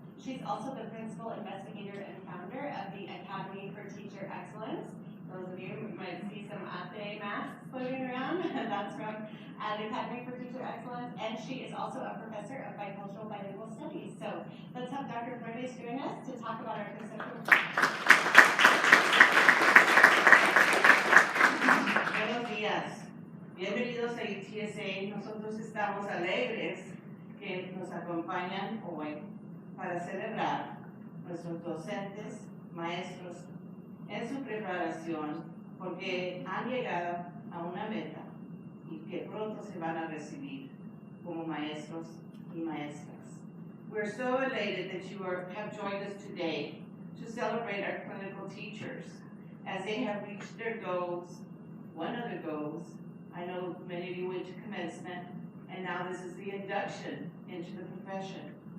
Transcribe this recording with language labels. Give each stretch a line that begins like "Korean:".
English: She's also the Principal Investigator and Founder of the Academy for Teacher Excellence. Those of you might see some ATE masks floating around. That's from the Academy for Teacher Excellence. And she is also a professor of Bicultural Bilingual Studies. So let's have Dr. Flores join us to talk about our conceptual.
Spanish: Buenos días, bienvenidos a UTSA. Nosotros estamos alegres que nos acompañan hoy para celebrar nuestros docentes, maestros en su preparación, porque han llegado a una meta y que pronto se van a recibir como maestros y maestras.
English: We're so elated that you have joined us today to celebrate our clinical teachers as they have reached their goals. One of the goals, I know many of you went to commencement, and now this is the induction into the profession.